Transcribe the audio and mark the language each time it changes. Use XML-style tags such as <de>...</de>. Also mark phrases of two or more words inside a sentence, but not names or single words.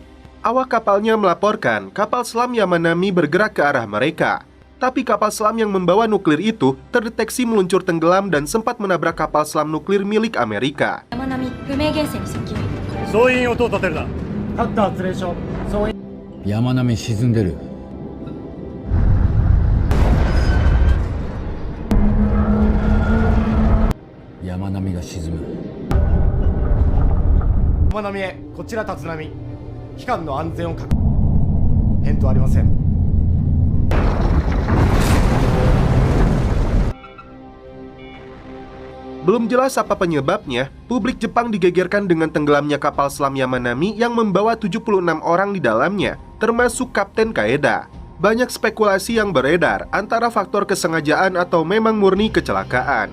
<id>Awak kapalnya melaporkan kapal selam Yamanami bergerak ke arah mereka. Tapi kapal selam yang membawa nuklir itu terdeteksi meluncur tenggelam dan sempat menabrak kapal selam nuklir milik Amerika.</id> <ja>Yamanami 沈んでる。Yamanami が沈む。 Yamanami へ、こちら立浪。機関の安全を確保。返答ありません。</ja> <id>Belum jelas apa penyebabnya, publik Jepang digegerkan dengan tenggelamnya kapal selam Yamanami yang membawa 76 orang di dalamnya, termasuk Kapten Kaeda. Banyak spekulasi yang beredar antara faktor kesengajaan atau memang murni kecelakaan.</id>